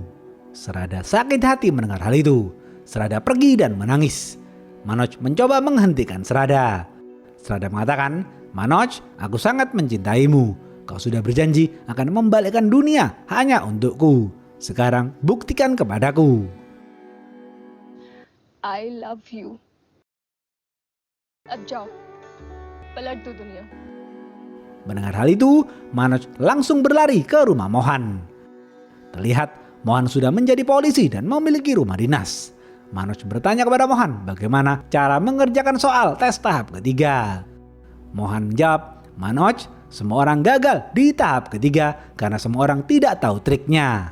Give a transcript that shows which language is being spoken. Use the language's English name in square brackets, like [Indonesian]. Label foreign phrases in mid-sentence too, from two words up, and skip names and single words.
[Indonesian] Serada sakit hati mendengar hal itu. Serada pergi dan menangis. Manoj mencoba menghentikan Serada. Serada mengatakan, "Manoj, aku sangat mencintaimu. Kau sudah berjanji akan membalikkan dunia hanya untukku. Sekarang buktikan kepadaku." [English] I love you. [Hindi] अब जाओ, पलट दो दुनिया. [Indonesian] Mendengar hal itu, Manoj langsung berlari ke rumah Mohan. Terlihat Mohan sudah menjadi polisi dan memiliki rumah dinas. Manoj bertanya kepada Mohan bagaimana cara mengerjakan soal tes tahap ketiga. Mohan menjawab, "Manoj, semua orang gagal di tahap ketiga karena semua orang tidak tahu triknya.